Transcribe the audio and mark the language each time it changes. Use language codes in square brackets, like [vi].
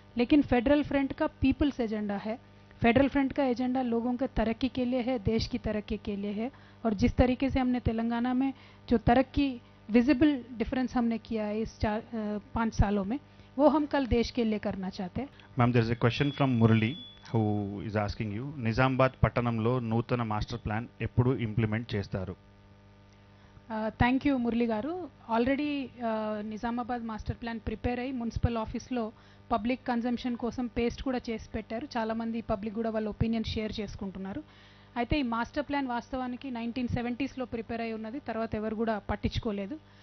[hi] लेकिन federal front का peoples agenda है। फेडरल फ्रंट का एजेंडा लोगों के तरक्की के लिए है, देश की तरक्की के लिए है। और जिस तरीके से हमने तेलंगाना में जो तरक्की विजिबल डिफरेंस हमने किया है इस 5 सालों में, वो हम कल देश के लिए करना चाहते हैं। [en] Ma'am, there is a question from Murali who is asking you, [te] Nizamabad పట్టణంలో నూతన మాస్టర్ ప్లాన్ ఎప్పుడు ఇంప్లిమెంట్ చేస్తారు? థ్యాంక్ యూ మురళి గారు. Already Nizamabad master plan prepare అయ్యి మున్సిపల్ ఆఫీస్లో పబ్లిక్ కన్జంప్షన్ కోసం పేస్ట్ కూడా చేసి పెట్టారు. చాలామంది పబ్లిక్ కూడా వాళ్ళ ఒపీనియన్ షేర్ చేసుకుంటున్నారు. అయితే ఈ మాస్టర్ ప్లాన్ వాస్తవానికి 1970sలో ప్రిపేర్ అయి ఉన్నది, తర్వాత ఎవరు కూడా పట్టించుకోలేదు.